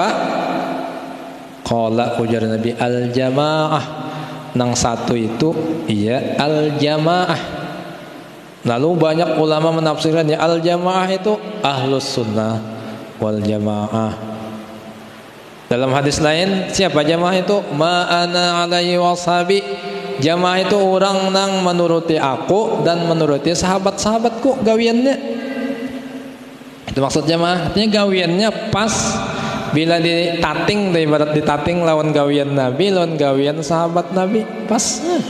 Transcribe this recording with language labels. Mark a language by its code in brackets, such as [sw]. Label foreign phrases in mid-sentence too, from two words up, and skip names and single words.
[bjn] Qala, ujar Nabi, al-jamaah. Nang satu itu iya al-jamaah. Lalu banyak ulama menafsirkannya, al-jamaah itu [ar] أهل السنة والجماعة. [bjn] Dalam hadis lain, siapa jamaah itu? [ar] ما أنا عليه وأصحابي. [bjn] Jamaah itu orang nang menuruti aku dan menuruti sahabat-sahabatku gawiannya. Itu maksud jamaah. Artinya gawiannya pas bila ditating, ibarat ditating lawan gawian Nabi, lawan gawian sahabat Nabi, pas.